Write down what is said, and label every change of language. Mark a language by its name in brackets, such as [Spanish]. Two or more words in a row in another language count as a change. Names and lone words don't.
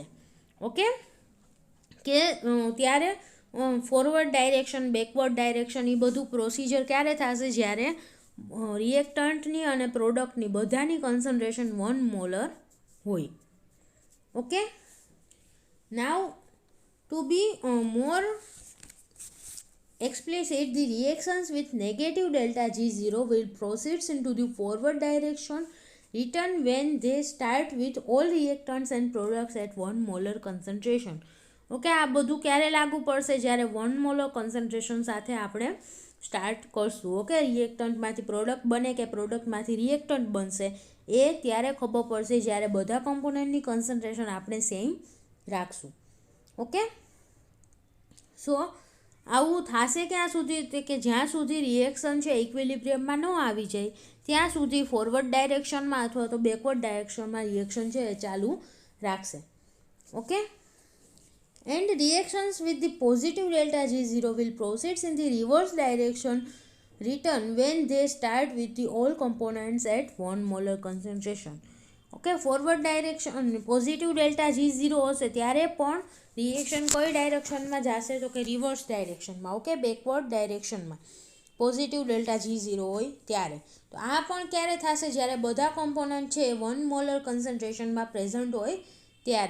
[Gujarati] ઓકે, કે ત્યારે [English] forward direction, backward direction [Gujarati] એ બધું પ્રોસિજર ક્યારે થશે? જ્યારે રિએક્ટન્ટની અને પ્રોડક્ટની બધાની કન્સન્ટ્રેશન 1 મોલર હોય. [English] okay, now to be more explicit, the reactions with negative delta G0 will proceed into the forward direction return when they start with all reactants and products at 1 molar concentration. [Gujarati] ઓકે, આ બધું ક્યારે લાગુ પડશે? જ્યારે 1 [English] molar concentration [Gujarati] સાથે આપણે સ્ટાર્ટ કરશું. ઓકે, રિએક્ટન્ટમાંથી પ્રોડક્ટ બને કે પ્રોડક્ટમાંથી રિએક્ટન્ટ બનશે એ ત્યારે ખબર પડશે જ્યારે બધા કમ્પોનન્ટની કન્સન્ટ્રેશન આપણે સેમ રાખશું. [English] okay, so [Gujarati] આવું થશે ક્યાં સુધી? કે જ્યાં સુધી રિએક્શન છે ઇક્વિલિબ્રિયમમાં ન આવી જાય ત્યાં સુધી [English] forward directionમાં [Gujarati] અથવા તો [English] backward directionમાં [Gujarati] રિએક્શન છે એ ચાલુ રાખશે. ઓકે, [English] and reactions with the positive delta G0 will proceed in the reverse direction return when they start with the all components at 1 molar concentration. [Gujarati] ઓકે, [English] forward direction positive delta G0 [Gujarati] હશે ત્યારે પણ રિએક્શન કઈ ડાયરેક્શનમાં જશે તો કે [English] reverse directionમાં. [Gujarati] ઓકે, [English] backward directionમાં positive delta G0 [Gujarati] હોય ત્યારે. તો આ પણ ક્યારે થશે? જ્યારે બધા કોમ્પોનન્ટ છે 1 [English] molar concentrationમાં [Gujarati] પ્રેઝન્ટ હોય ત્યારે.